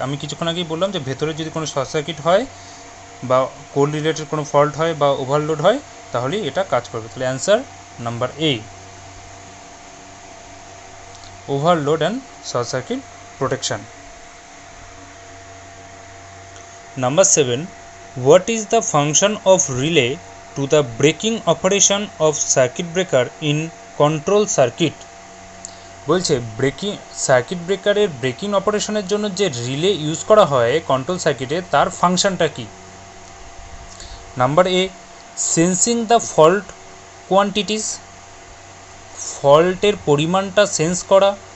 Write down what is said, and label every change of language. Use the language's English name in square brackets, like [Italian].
[Bangla] আমি কিছুক্ষণ আগেই বললাম যে ভেতরে যদি কোনো শর্ট সার্কিট হয় বা কোর রিলেটেড কোনো ফল্ট হয় বা ওভারলোড হয় তাহলেই এটা কাজ করবে। [English] তাহলে answer number A, overload and short circuit protection. Number 7, what is the function of relay to the braking operation of circuit breaker in control circuit? [Bangla] বলছে সার্কিট ব্রেকারের ব্রেকিং অপারেশনের জন্য যে রিলে ইউজ করা হয় কন্ট্রোল সার্কিটে, তার ফাংশনটা কি? [English] number A, sensing the fault quantities, [Bangla] ফল্টের পরিমাণটা সেন্স করা।